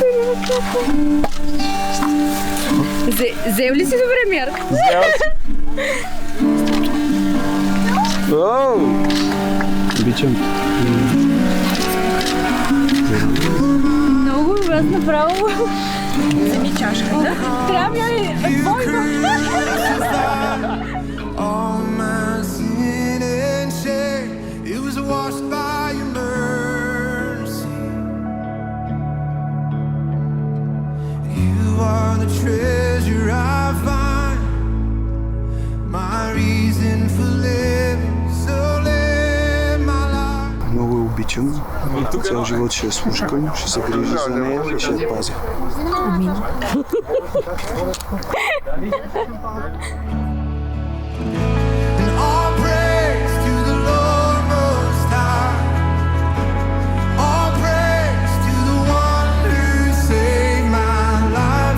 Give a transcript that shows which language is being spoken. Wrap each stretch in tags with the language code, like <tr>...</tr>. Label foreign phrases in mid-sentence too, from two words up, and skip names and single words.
<bg>Взел ли си добре мярка? Обичам. Много аз направо. Вземи чашката. Трябва ли двойно?</bg> <en>All my sin and shame, it was washed by your mercy. You are the treasure I find, my reason for living, so live my life.</en> <bg>Много я обичам. Цял живот ще я слушкам, ще се грижа за нея и ще я пазя.</bg> <en>And all praise to the Lord Most High. All praise to the one who saved my life.</en>